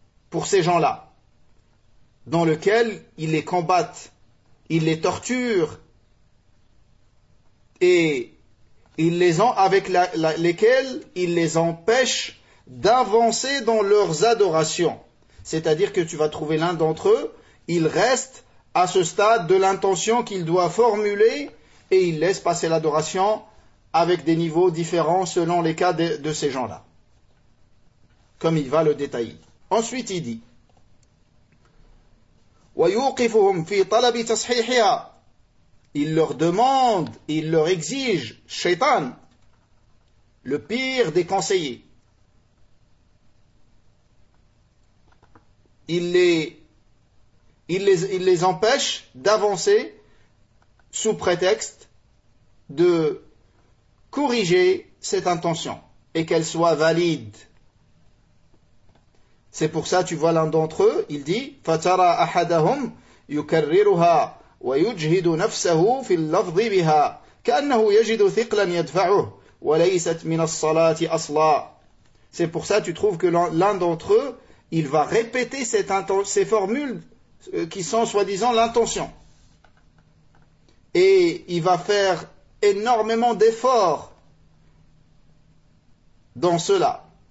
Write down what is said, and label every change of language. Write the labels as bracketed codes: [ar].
[fr] pour ces gens-là, dans lequel ils les combattent, ils les torturent, et ils les ont avec lesquels ils les empêchent d'avancer dans leurs adorations. C'est-à-dire que tu vas trouver l'un d'entre eux, il reste à ce stade de l'intention qu'il doit formuler et il laisse passer l'adoration avec des niveaux différents selon les cas de ces gens-là. Comme il va le détailler. Ensuite, il dit [ar] وَيُوقِفُهُمْ فِي طَلَبِ تَصْحِيحِهَا. [fr] Il leur demande, il leur exige, Shaitan, le pire des conseillers. Il les empêche d'avancer sous prétexte de corriger cette intention et qu'elle soit valide. C'est pour ça, tu vois l'un d'entre eux, il dit [ar] فَتَرَى أَحَدَهُمْ يُكَرِّرُهَا وَيُجْهِدُ نَفْسَهُ فِي اللَّفْظِ بِهَا كَأَنَّهُ يَجِدُ ثِقْلًا يَدْفَعُهُ وَلَيْسَتْ مِنَ الصَّلَاةِ أَصْلًا. [fr] C'est pour ça que tu trouves que l'un d'entre eux, il va répéter ces formules qui sont soi-disant l'intention. Et il va faire énormément d'efforts dans cela.